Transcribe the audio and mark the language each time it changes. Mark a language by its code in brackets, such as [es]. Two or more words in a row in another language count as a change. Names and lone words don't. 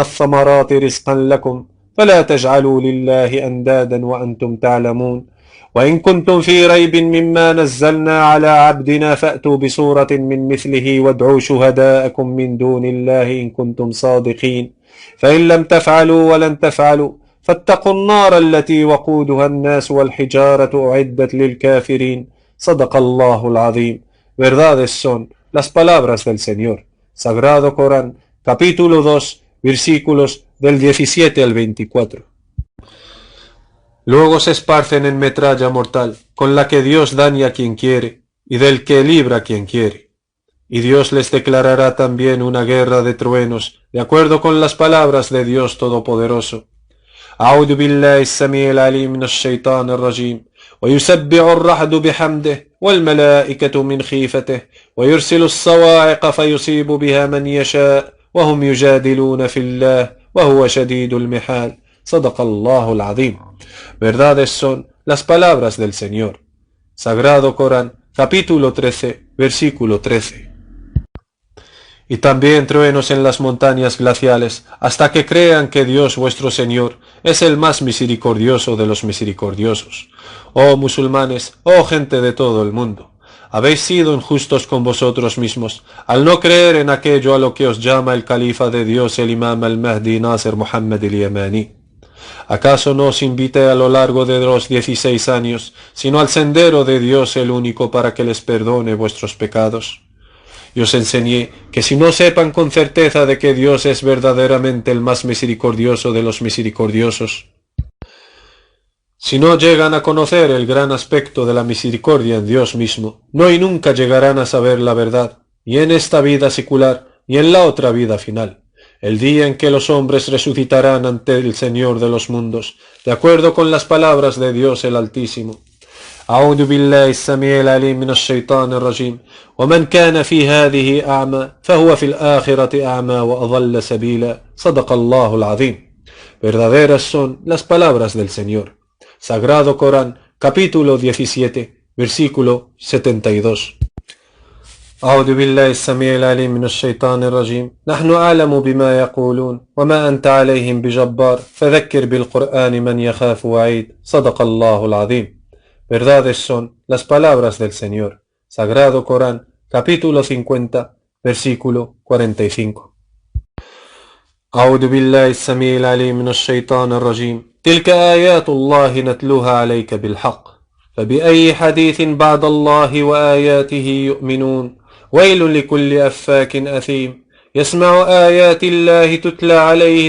[ar] الثمرات رزقا لكم فلا تجعلوا لله أندادا وأنتم تعلمون وإن كنتم في ريب مما نزلنا على عبدنا فأتوا بسورة من مثله وادعوا شهداءكم من دون الله إن كنتم صادقين فإن لم تفعلوا ولن تفعلوا فاتقوا النار التي وقودها الناس والحجارة أعدت للكافرين صدق الله العظيم. [es] Verdades son las palabras del Señor. Sagrado Corán, capítulo 2, versículos del 17 al 24. Luego se esparcen en metralla mortal, con la que Dios daña a quien quiere, y del que libra a quien quiere. Y Dios les declarará también una guerra de truenos, de acuerdo con las palabras de Dios Todopoderoso. [ar] أعوذ بالله السميع العليم من الشيطان الرجيم ويسبح الرعد بحمده والملائكة من خيفته ويرسل الصواعق فيصيب بها من يشاء وهم يجادلون في الله وهو شديد المحال صدق الله العظيم. [es] Verdades son las palabras del Señor. Sagrado Corán, capítulo 13, versículo 13. Y también truenos en las montañas glaciales, hasta que crean que Dios vuestro Señor es el más misericordioso de los misericordiosos. Oh musulmanes, oh gente de todo el mundo, habéis sido injustos con vosotros mismos, al no creer en aquello a lo que os llama el califa de Dios, el imam al-Mahdi Nasir Muhammad al-Yamani. ¿Acaso no os invité a lo largo de los 16 años, sino al sendero de Dios el único para que les perdone vuestros pecados? Y os enseñé que si no sepan con certeza de que Dios es verdaderamente el más misericordioso de los misericordiosos, si no llegan a conocer el gran aspecto de la misericordia en Dios mismo, no y nunca llegarán a saber la verdad, ni en esta vida secular, ni en la otra vida final, el día en que los hombres resucitarán ante el Señor de los mundos, de acuerdo con las palabras de Dios el Altísimo. [ar] أعوذ بالله السميع العليم من الشيطان الرجيم ومن كان في هذه أعمى فهو في الآخرة أعمى وأضل سبيلا صدق الله العظيم. [es] Verdaderas son las palabras del Señor. Sagrado Corán, capítulo 17, versículo 72. [ar] أعوذ بالله السميع العليم من الشيطان الرجيم نحن أعلم بما يقولون وما أنت عليهم بجبار فذكر بالقرآن من يخاف وعيد صدق الله العظيم. [es] Verdades son las palabras del Señor. Sagrado Corán, capítulo 50, versículo 45. [ar] أعوذ بالله السميع العليم من الشيطان الرجيم تلك آيات الله نتلوها عليك بالحق فبأي حديث بعد الله وآياته يؤمنون ويل لكل أفاك أثيم يسمع آيات الله تتلى عليه